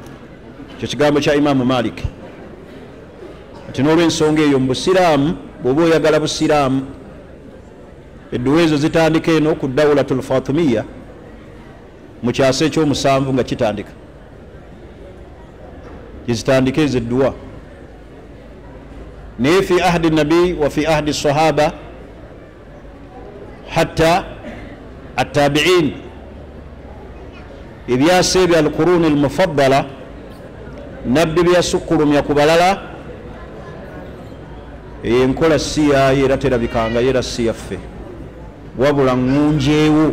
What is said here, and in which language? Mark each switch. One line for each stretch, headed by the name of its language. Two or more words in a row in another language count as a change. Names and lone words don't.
Ganda: Ekyo kigambo kya Imaamu Malik. Ati n'olw'ensonga eyo mu busiraamu, bw'oba oyagala busiraamu, edduwa ezo zitandika eno ku Dawlatul Fatimiya mu kyasa ekyomusanvu nga kitandika. Zitandika ezo edduwa. Naye
Arabic: في عهد النبي وفي عهد الصحابة حتى التابعين,
Ganda: ebyasa ebya
Arabic: القرون المفضلة,
Ganda: nabbi byasukkulumya ku balala, enkola si yaayo era terabikanga, era si yaffe, wabula ngunjeewo.